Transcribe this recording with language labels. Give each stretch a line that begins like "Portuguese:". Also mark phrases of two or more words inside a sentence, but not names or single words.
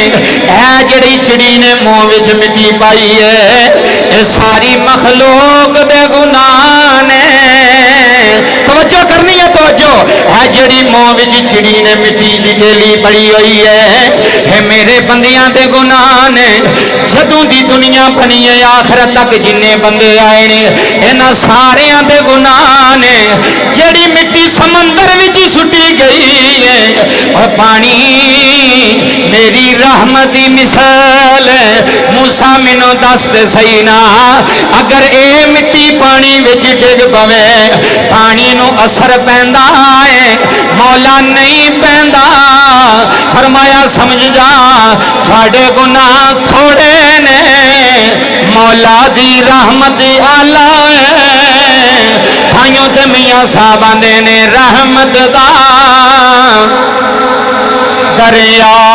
Punjabi: اے جڑی چڑی نے منہ وچ مٹی پائی ہے اے ساری مخلوق دے گناہ نے. توجہ کرنی ہے توجہ. ہے جڑی منہ وچ چڑی نے مٹی دی ڈیلی پڑی ہوئی ہے اے میرے بندیاں دے گناہ نے. جدوں دی دنیا بنی ہے آخرت تک جنے بندے آئے نے انہاں ساریاں دے گناہ نے. جڑی مٹی سمندر وچ سٹی گئی ہے اور پانی میری رحمت دی مثال ہے. موسیٰ مینوں دس تے صحیح نا اگر اے مٹی پانی وچ ڈگ پوے پانی نو اثر پیندا ہے مولا نہیں پیندا. فرمایا سمجھ جا تھوڑے گناہ تھوڑے نے مولا دی رحمت اعلی ہے. تھائیوں تے میاں صاحب آندے نے رحمت دا دریا